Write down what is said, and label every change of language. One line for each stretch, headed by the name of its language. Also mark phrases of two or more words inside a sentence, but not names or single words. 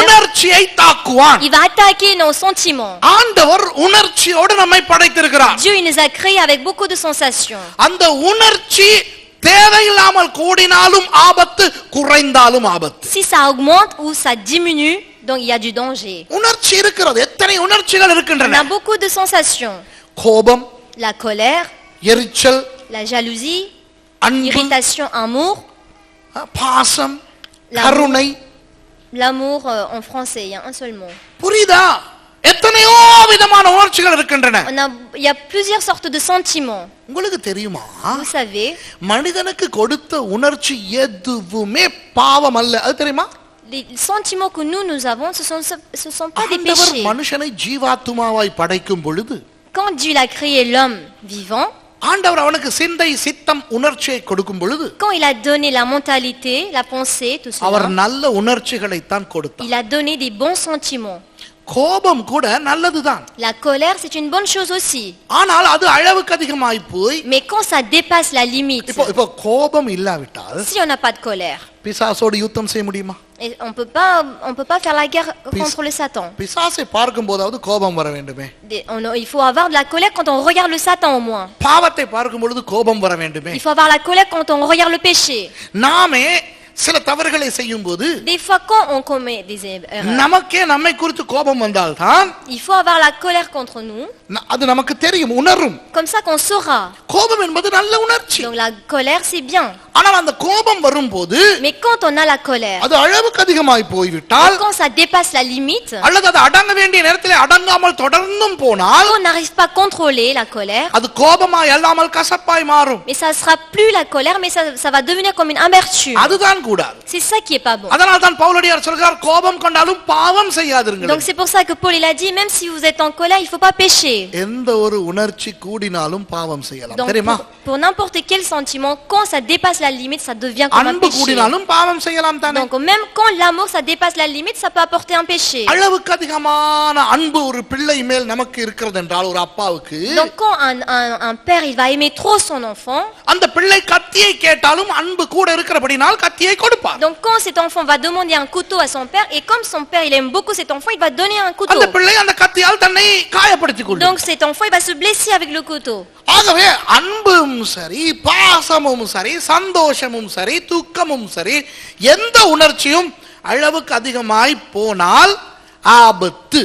Tamil: உணர்ச்சியை தாக்குவான்.
French: Il va attaquer nos sentiments.
Tamil: ஆண்டவர் உணர்ச்சியோடு நம்மை படைத்திருக்கிறார்.
French: Dieu il nous a créés avec beaucoup de sensations.
Tamil: அந்த உணர்ச்சி தேவையில்லாமல் கூடினாலும் ஆபத்து, குறைந்தாலும் ஆபத்து.
French: Si ça augmente ou ça diminue, donc il y a du danger.
Tamil: உணர்ச்சி இருக்கிறது. எத்தனை உணர்ச்சிகள்
French: On
Tamil: இருக்கின்றன?
French: a beaucoup de sensations.
Tamil: கோபம்,
French: La colère,
Tamil: எரிச்சல்,
French: la jalousie,
Tamil: அன்பு,
French: irritation, amour.
Tamil: பாசம்,
French: L'amour.
Tamil: கருணை.
French: L'amour en français, il y a un seul mot.
Tamil: புரியுதா? எத்தனையோ விதமான உணர்ச்சிகள் இருக்கின்றன.
French: Il y a plusieurs sortes de sentiments.
Tamil: உங்களுக்கு தெரியுமா,
French: Vous savez,
Tamil: மனிதனுக்கு கொடுத்த உணர்ச்சி எதுவுமே பாவம் அல்ல. அது தெரியுமா?
French: les sentiments que nous avons, ce sont pas des
Tamil: ஆண்டவர்
French: péchés.
Tamil: மனுஷனை ஜீவாத்துமாவாய் படைக்கும் பொழுது
French: Quand Dieu a créé l'homme vivant,
Tamil: ஆண்டவர் அவனுக்கு சிந்தை, சித்தம், உணர்ச்சியை கொடுக்கும் பொழுது
French: quand il a donné la mentalité, la pensée, tout
Tamil: அவர்
French: cela,
Tamil: நல்ல உணர்ச்சிகளை தான் கொடுத்தார்.
French: il a donné des bons sentiments.
Tamil: கோபம் கூட நல்லதுதான்.
French: La colère, c'est une bonne chose aussi.
Tamil: ஆனால் அது அளவுக்கு அதிகமாய் போய்
French: Mais quand ça dépasse la limite,
Tamil: இப்போ கோபம் இல்லாவிட்டால்
French: si on n'a pas de colère,
Tamil: பிசாசோடு யுத்தம் செய்ய முடியுமா?
French: et on peut pas faire la guerre contre le Satan.
Tamil: பிசாசை பார்க்கும் போதாவது கோபம் வர வேண்டுமே.
French: Il faut avoir de la colère quand on regarde le Satan au moins.
Tamil: பாவத்தை பார்க்கும் பொழுது கோபம் வர வேண்டுமே.
French: Il faut avoir la colère quand on regarde le péché.
Tamil: நாமே சில தவறுகளை செய்யும் போது
French: Des fois quand on commet des erreurs,
Tamil: நமக்கே நம்மை குறித்து கோபம் வந்தால்தான்
French: il faut avoir la colère contre nous,
Tamil: அது நமக்கு தெரியும், உணரும்.
French: comme ça qu'on saura.
Tamil: கோபம் என்பது நல்ல உணர்ச்சி.
French: Donc la colère c'est bien.
Tamil: ஆனால் அந்த கோபம் வரும்போது
French: Mais quand on a la colère,
Tamil: அது அளவுக்கு அதிகமாய் போய்விட்டால்
French: quand ça dépasse la limite,
Tamil: அல்லது அது அடங்க வேண்டிய நேரத்தில் அடங்காமல் தொடர்ந்தும் போனால்
French: on n'arrive pas à contrôler la colère,
Tamil: அது கோபமாய் அல்லாமல் கசப்பாய் மாறும்.
French: mais ça sera plus la colère, mais ça va devenir comme une amertume.
Tamil: அதுதான் கூடாது.
French: C'est ça qui est pas bon.
Tamil: அதனால் தான் பவுலடியார் சொல்கிறார், கோபம் கொண்டாலும் பாவம் செய்யாதிருங்கள்.
French: Donc c'est pour ça que Paul il a dit, même si vous êtes en colère, il faut pas pécher.
Tamil: எந்த ஒரு உணர்ச்சி கூடினாலும் பாவம் செய்யலாம்.
French: Donc
Tamil: தெரியுமா?
French: pour n'importe quel sentiment, quand ça dépasse la limite, ça devient comme un
Tamil: அன்பு
French: péché.
Tamil: கூடினாலும் பாவம் செய்யலாம் தானே.
French: Donc même quand l'amour ça dépasse la limite, ça peut apporter un péché.
Tamil: அளவுக்கு அதிகமான அன்பு ஒரு பிள்ளை மேல் நமக்கு இருக்கிறது என்றால், ஒரு அப்பாவுக்கு
French: Donc quand un père il va aimer trop son enfant,
Tamil: அந்த பிள்ளை கத்தியை கேட்டாலும் அன்பு கூட இருக்கிறபடினால் கத்தியை கொடுப்பார்.
French: donc quand cet enfant va demander un couteau à son père, et comme son père il aime beaucoup cet enfant, il va donner un couteau.
Tamil: அந்த பிள்ளை அந்த கத்தியால் தன்னை காயப்படுத்திக் கொள்ளும்.
French: Donc cet enfant il va se blesser avec le couteau.
Tamil: ஆகவே அன்பும் சரி, பாசமும் சரி, சந்தோஷமும் சரி, துக்கமும் சரி, எந்த உணர்ச்சியும் அளவுக்கு அதிகமாய் போனால் ஆபத்து.